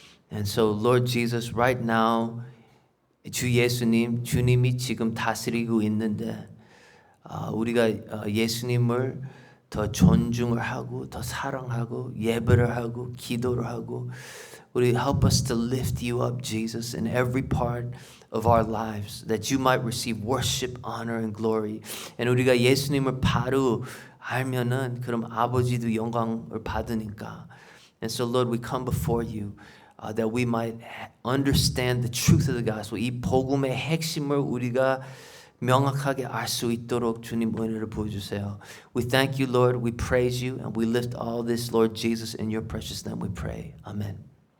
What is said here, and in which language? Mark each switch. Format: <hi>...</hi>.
<en>And so, Lord Jesus, right now,</en> <ko>주 예수님, 주님이 지금 다스리고 있는데 우리가 예수님을 더 존중을 하고 더 사랑하고 예배를 하고 기도를 하고 우리</ko> <en>help us to lift you up, Jesus, in every part of our lives, that you might receive worship, honor, and glory.</en> <ko>And 우리가 예수님을 바로 알면은 그럼 아버지도 영광을 받으니까.</ko> <en>And so, Lord, we come before you that we might understand the truth of the gospel.</en> <ko>이 복음의 핵심을 우리가 명확하게 알 수 있도록 주님 은혜를 보여주세요.</ko> <en>We thank you, Lord. We praise you and we lift all this, Lord Jesus, in your precious name we pray. Amen.</en>